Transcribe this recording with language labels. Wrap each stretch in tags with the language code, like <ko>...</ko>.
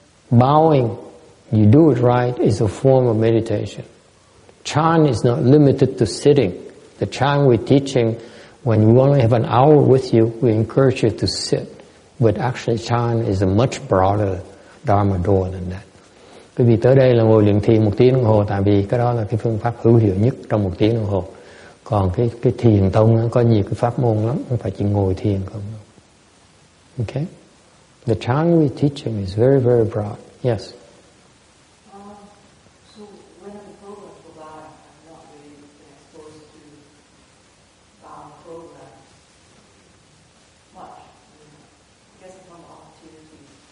<en>Bowing, you do it right, is a form of meditation. Chan is not limited to sitting. The chan we're teaching, when you only have an hour with you, we encourage you to sit. But actually chan is a much broader Dharma door than that.</en> <vi>Quý vị tới đây là ngồi luyện thiền 1 tiếng đồng hồ, tại vì cái đó là cái phương pháp hữu hiệu nhất trong 1 tiếng đồng hồ. Còn cái thiền tông nó có nhiều cái pháp môn lắm, không phải chỉ ngồi thiền không.</vi> <en>Okay? The chan we're teaching is very, very broad. Yes. So when the programs go by, I'm not really exposed to bound programs much. I guess from opportunities.</en>